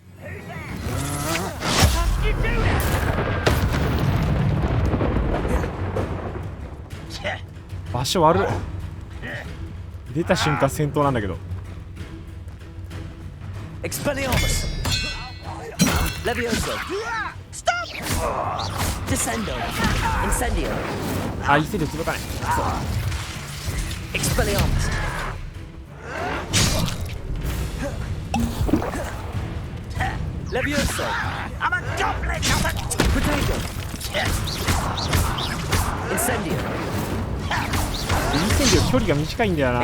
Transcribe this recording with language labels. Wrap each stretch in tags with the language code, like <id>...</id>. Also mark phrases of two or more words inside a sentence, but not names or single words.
<ja>場所悪い。出た瞬間戦闘なんだけど。</ja> <en>Expelliarmus! Levioso! Stop! Descendo! Incendio!</en> <ja>あ、インセンディオ届かない。そう。</ja> <en>Expelliarmus! Levioso! I'm a goblet, not a... Potato! Incendio!</en> <ja>インセンディオ距離が短いんだよな。</ja>